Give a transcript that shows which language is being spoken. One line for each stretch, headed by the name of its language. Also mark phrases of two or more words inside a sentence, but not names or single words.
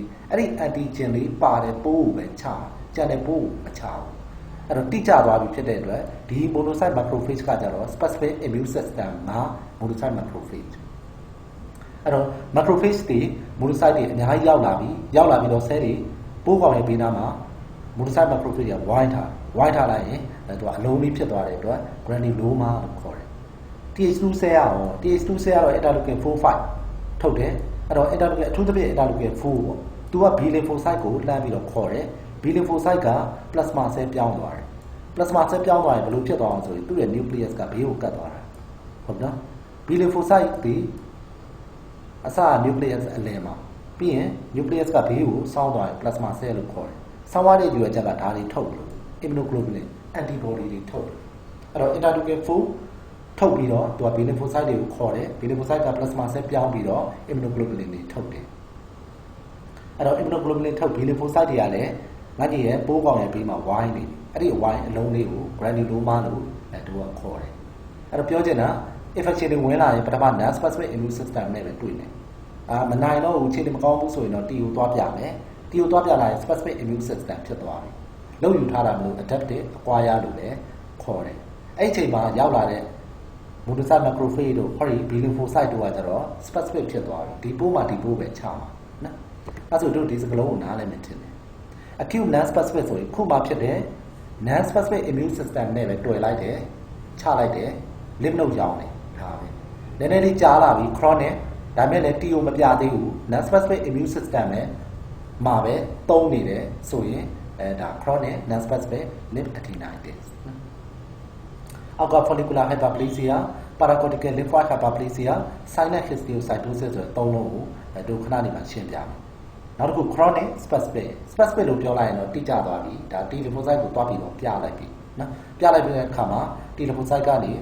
Burmese: အဲ့ဒီ antigen လေးပါတဲ့ပိုးကိုပဲချမှာကျန်တဲ့ပိုးကိုမချဘူးအဲ့တော့တိကျသွားပြီဖြစ်တဲ့အတွက်ဒီ
English: monocyte macrophage
Burmese: ကကြတော့
English: specific immune
Burmese: system မှာ
English: monocyte macrophage
Burmese: အဲ့တော့ macrophage တွေ monocyte တွေအများကြီးရောက်လာပြီးတော့ cell တွေပိုးကောင်ရဲ့ဘေးနားမှာ monocyte macrophage ကဝိုင်းထားလိုက်ရင်သူကအလုံးလေးဖြစ်သွားတဲ့အတွက် granuloma လို့ခေါ်တယ်
English: TH2 cell
Burmese: ရော
English: TH2 cell
Burmese: ကတော့ interleukin 4 5ထုတ်တယ်အဲ့တော့ interleukin အထူးသဖြင့် interleukin 4ပေါ့သူက
English: B lymphocyte
Burmese: ကိုလှမ်းပြီးတော့ခေါ်တယ်
English: B lymphocyte
Burmese: က
English: plasma cell
Burmese: ပြောင်းသွားတယ်
English: plasma cell
Burmese: ပြောင်းသွားရင်ဘယ်လိုဖြစ်သွားအောင်ဆိုရင်သူ့ရဲ့ nucleus ကဘေးကိုကတ်သွားတာဟုတ်နော်
English: B lymphocyte
Burmese: ဒီ အစ nucleus အလယ်မှာပြီးရင် nucleus ကဘေးကိုစောင်းသွားရင်
English: plasma cell
Burmese: လို့ခေါ်တယ်။စောင်းသွားတဲ့ယူရချက်ကဒါတွေထုတ်လို့
English: immunoglobulin antibody
Burmese: တွေထုတ်တယ်။အဲ့တော့ interleukin 4ထုတ်ပြီးတော့သူက
English: B lymphocyte
Burmese: တွေကိုခေါ်တယ်။
English: B lymphocyte
Burmese: က
English: plasma cell
Burmese: ပြောင်းပြီးတော့ immunoglobulin တွေထုတ်တယ်။အဲ့တော့ immunoglobulin ထုတ်
English: B lymphocyte
Burmese: တွေကလည်းငါကြီး ရဲ့ပိုးကောင်ရဲ့ဘေးမှာဝိုင်းနေတယ်။အဲ့ဒီဝိုင်းအလုံးလေးကို granuloma လို့သူကခေါ်တယ်။အဲ့တော့ပြောချင်တာ infection တွေဝင်လာရင်ပထမ
English: non specific immune system
Burmese: နဲ့ပဲတွေ့တယ်။မနိုင်တော့ဘူးခြေတွေမကောင်းဘူးဆိုရင်တော့ T ကိုသွားပြမယ်။ T ကိုသွားပြ လာရင်
English: specific immune system
Burmese: ဖြစ်သွားပြီ။လုံယူထားတာမျိုး
English: adaptive acquire
Burmese: လို့လည်းခေါ်တယ်။အဲ့ဒီအချိန်မှာရောက်လာတဲ့
English: monocyte macrophage
Burmese: တို့ ဟောဒီ
English: B lymphocyte
Burmese: တို့ကကျတော့ specific ဖြစ်သွားပြီ။ဒီပိုးမှာ ဒီပိုးပဲချမှာနော်။အဲ့ဆိုတို့ဒီစကလုံးကိုနားလည်မယ်ထင်တယ်။
English: acute non specific
Burmese: ဆိုရင်ခုမှဖြစ်တဲ့
English: non specific immune system
Burmese: နဲ့ပဲ တွေ့လိုက်တယ်ချလိုက်တယ်
English: lymph node
Burmese: ရောင်းတယ်ဒါပဲနည်းနည်းလေးကြားလာပြီ chronic ဒါမဲ့လည်း TO မပြသေးဘူး
English: non specific immune system
Burmese: နဲ့မှာပဲသုံးနေတယ်ဆိုရင်ဒါ
English: chronic non specific lymph adenitis
Burmese: အောက်က
English: follicular hyperplasia paracortical lymphoid hyperplasia sinus histiocytosis
Burmese: ဆိုတဲ့သုံးလုံးကိုတို့ခဏနေမှာရှင်းပြမယ်နောက်တစ်ခု
English: chronic specific
Burmese: လို့ပြောလိုက်ရင်တော့တိကျသွားပြီဒါ
English: T lymphocyte
Burmese: ကိုတွားပြီးတော့ပြလိုက်ပြီနော်ပြလိုက်ပြီးတဲ့အခါမှာ
English: T lymphocyte
Burmese: ကနေ